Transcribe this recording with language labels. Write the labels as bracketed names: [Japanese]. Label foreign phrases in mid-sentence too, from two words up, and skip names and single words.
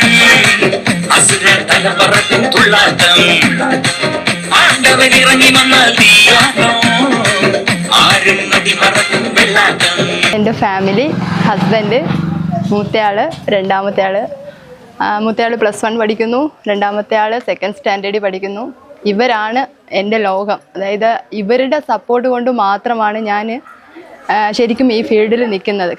[Tamil] அசுர தலவரத்தின் துள்ளாட்டம் ஆண்டவர் இறங்கி வந்தால் தீயாட்டம் ஆறும் நதி மரத்தின் வெள்ளாட்டம். [Malayalam] എൻ്റെ [English] family, husband, [Malayalam] മൂത്തയാള്, രണ്ടാമത്തെ ആള്. മൂത്തയാൾ +1 പഠിക്കുന്നു, രണ്ടാമത്തെ ആൾ 2nd സ്റ്റാൻഡേർഡിൽ പഠിക്കുന്നു. ഇവരാണ് എൻ്റെ ലോകം. അതായത് ഇവരുടെ സപ്പോർട്ട് കൊണ്ട് മാത്രമാണ് ഞാൻ ശരിക്കും ഈ ഫീൽഡിൽ നിൽക്കുന്നത്.